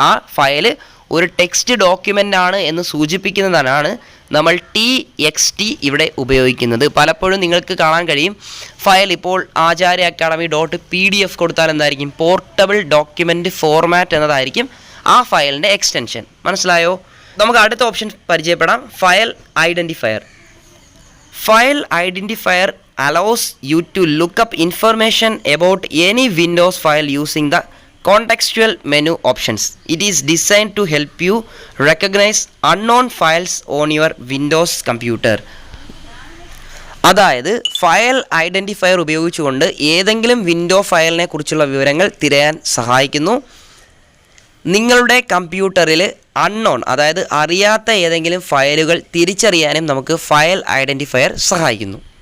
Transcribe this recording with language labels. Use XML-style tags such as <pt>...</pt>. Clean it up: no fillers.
<ml>ആ ഫയൽ ഒരു text document ആണ് എന്ന് സൂചിപ്പിക്കുന്നതാണ് നമ്മൾ txt ഇവിടെ ഉപയോഗിക്കുന്നത്. പലപ്പോഴും നിങ്ങൾക്ക് കാണാൻ കഴിയും ഫയൽ ഇപ്പോൾ ആചാര്യ അക്കാഡമി .pdf കൊടുത്താൽ എന്തായിരിക്കും? പോർട്ടബിൾ ഡോക്യുമെൻ്റ് ഫോർമാറ്റ് എന്നതായിരിക്കും ആ ഫയലിൻ്റെ എക്സ്റ്റൻഷൻ. മനസ്സിലായോ? നമുക്ക് അടുത്ത ഓപ്ഷൻ പരിചയപ്പെടാം. File identifier. File identifier</ml> <en>allows you to look up information about any Windows file using the contextual menu options. It is designed to help you recognize unknown files on your Windows computer.</en> <ml>അതായത് file identifier ഉപയോഗിച്ചുകൊണ്ട് ഏതെങ്കിലും window ഫയലിനെ കുറിച്ചുള്ള വിവരങ്ങൾ തിരയാൻ സഹായിക്കുന്നു. നിങ്ങളുടെ കമ്പ്യൂട്ടറിൽ അൺനോൺ, അതായത് അറിയാത്ത ഏതെങ്കിലും ഫയലുകൾ തിരിച്ചറിയാനും നമുക്ക് ഫയൽ ഐഡൻറ്റിഫയർ സഹായിക്കുന്നു.</ml>